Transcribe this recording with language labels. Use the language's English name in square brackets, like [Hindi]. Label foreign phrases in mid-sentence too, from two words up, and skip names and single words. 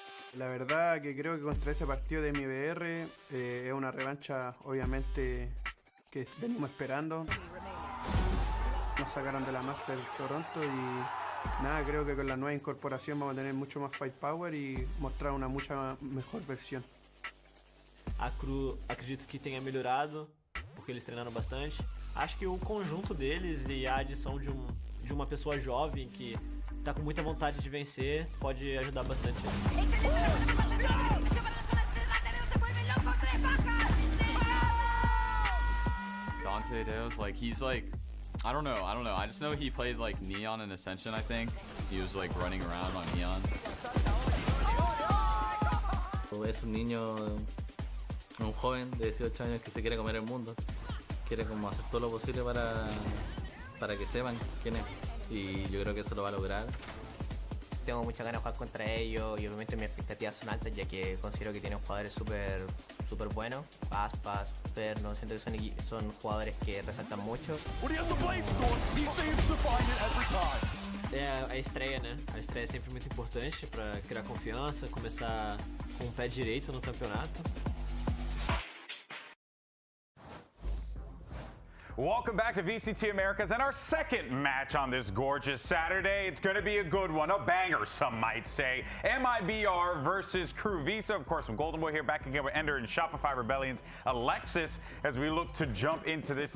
[Spanish] La verdad que creo que contra ese partido de MIBR es una revancha obviamente que venimos esperando. Nos sacaron de la Master Toronto y nada, creo que con la nueva incorporación vamos a tener mucho más firepower [Portuguese] e mostrar uma [Spanish] mucha mejor versão. [Portuguese] A KRU acredito que tenha melhorado, porque eles treinaram bastante. Acho que o conjunto deles e a adição de uma pessoa jovem que tá com muita vontade de vencer pode ajudar bastante. [English] Dante Deus, like he's like, I don't know. I just know he played like Neon in Ascension, I think. He was like running around on Neon. [Spanish] Es un niño, un joven de 18 años que se quiere comer el mundo. Quiere como hacer todo lo posible para que sepan quién es. Y yo creo que eso lo va a lograr. Tengo muchas ganas de jugar contra ellos y obviamente mis expectativas son altas ya que considero que tienen jugadores súper buenos. Aspas, Ferno, siento que son jugadores que resaltan mucho. [Portuguese] A estreia, né? A estreia é sempre muito importante para criar confiança, começar com o pé direito no campeonato. [English] Welcome back to VCT Americas and our second match on this gorgeous Saturday. It's going to be a good one, a banger, some might say. MIBR versus KRU Visa. Of course, I'm Golden Boy here, back again with Ender and Shopify Rebellion's Alexis as we look to jump into this.